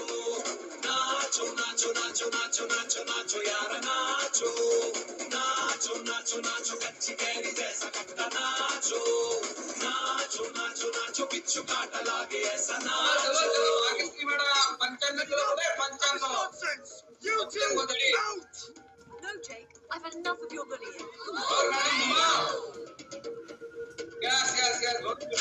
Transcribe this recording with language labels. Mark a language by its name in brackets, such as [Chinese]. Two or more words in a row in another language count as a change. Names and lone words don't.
[Hindi] नाचो, नाचो, नाचो, नाचो, नाचो, नाचो, यार नाचो. नाचो, नाचो, नाचो, कच्ची कैरी जैसा खट्टा नाचो. नाचो, नाचो, नाचो, बिच्छू काटा लागे ऐसा नाचो. आगे की बड़ा 55 किलो हो गए 55. [English] You two out. No, Jake, I've had enough of your bullying. Yes, yes, yes. Good.